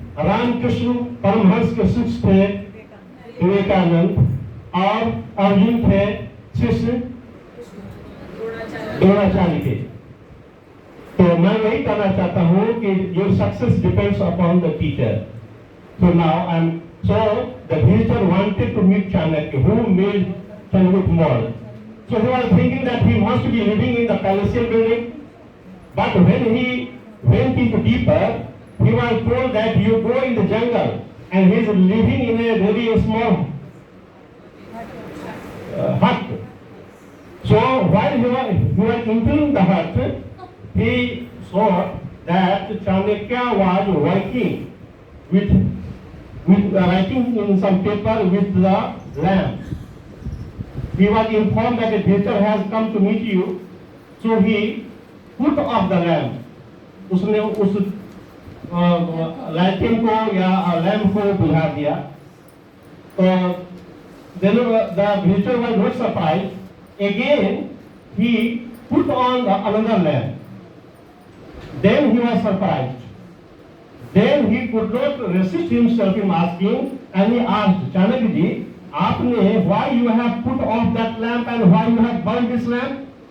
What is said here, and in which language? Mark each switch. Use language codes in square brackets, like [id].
[hi] रामकृष्ण परमहंस के शिष्य थे विवेकानंद, और अर्जुन थे शिष्य द्रोणाचार्य के. तो मैं वही कहना चाहता हूँ कि [en] Your success depends upon the teacher. So now the visitor wanted to meet Chanakya, who made Chandragupta Mall. So he was thinking that he wants to be living in the palatial building, but when he went into deeper, he was told that you go in the jungle, and he is living in a very small hut. So while he was entering the hut, he saw that Chanakya was working with writing in some paper with the lamp. He was informed that a visitor has come to meet you, so he put off the lamp. [hi] उसने उस lighting को या lamp को बुझा दिया. [en] तो then the visitor was not surprised. Again he put on another lamp. Then he was surprised. Then he could not resist himself in asking, and he asked, Chanakya ji, आपने why you have put off that lamp and why you have burned this lamp?